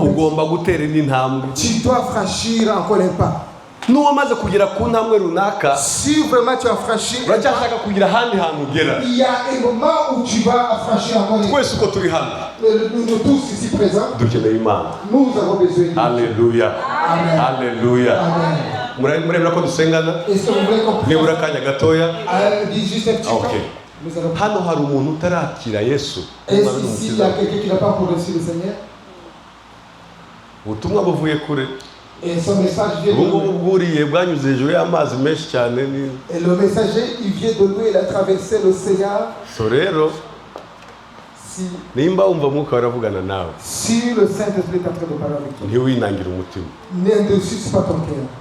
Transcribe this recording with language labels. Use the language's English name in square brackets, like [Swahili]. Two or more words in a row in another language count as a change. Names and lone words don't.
[Kinyarwanda] ugomba gutera n'intambwe. [French] Tu dois franchir encore un pas. [Kinyarwanda] N'uwamaze kugera ku ntambwe runaka, [French] si vraiment tu as franchi, [Kinyarwanda] uracyashaka kugira ahandi hantu ugera. [French] Il y a un moment où tu vas franchir encore. [Kinyarwanda] Twese uko turi hano, [French] nous tous ici présents, [Kinyarwanda] dukeneye Imana. [French] Nous avons besoin de Dieu. Alléluia. Amen. Alléluia. Amen. [Kinyarwanda] Muremera ko dusengana? [French] Est-ce que vous voulez comprendre? [Kinyarwanda] Nibura akanya gatoya. [French] Dis juste un petit peu. [Kinyarwanda] Hano hari umuntu utarakira Yesu. [French] Est-ce qu'ici il y a quelqu'un qui n'a pas encore reçu le Seigneur? [Kinyarwanda] Ubutumwa buvuye kure. [French] Et son message vient de nous. Et le messager, il vient de nous, il a traversé l'océan. Si le Saint-Esprit est en train de parler avec toi, n'indécise pas ton cœur.